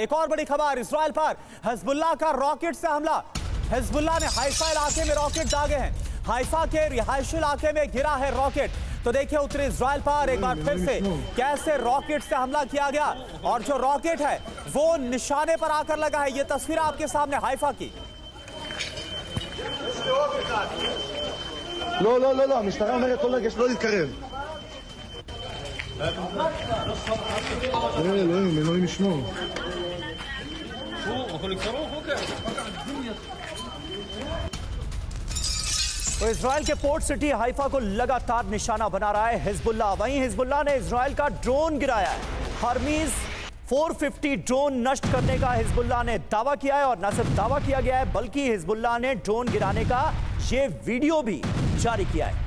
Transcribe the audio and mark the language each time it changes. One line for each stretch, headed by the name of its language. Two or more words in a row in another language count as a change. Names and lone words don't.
Hindi: एक और बड़ी खबर, इजराइल पर हिजबुल्लाह का रॉकेट से हमला। हिजबुल्लाह ने हाइफा इलाके में रॉकेट दागे हैं। हाइफा के रिहायशी इलाके में गिरा है रॉकेट। तो देखिए, उत्तरी इजराइल पर एक बार फिर से कैसे रॉकेट से हमला किया गया, और जो रॉकेट है वो निशाने पर आकर लगा है। ये तस्वीर आपके सामने हाइफा की।
Hebrew: לא, המשטרה אומרת לא לגש, לא להתקרב. אלוהים ישמור.
Hindi: तो इजराइल के
English: port city
Hindi: हाइफा को लगातार निशाना बना रहा है हिजबुल्लाह। वहीं हिजबुल्लाह ने इजराइल का ड्रोन गिराया है। हर्मीज 450 ड्रोन नष्ट करने का हिजबुल्लाह ने दावा किया है, और न सिर्फ दावा किया गया है बल्कि हिजबुल्लाह ने ड्रोन गिराने का ये वीडियो भी जारी किया है।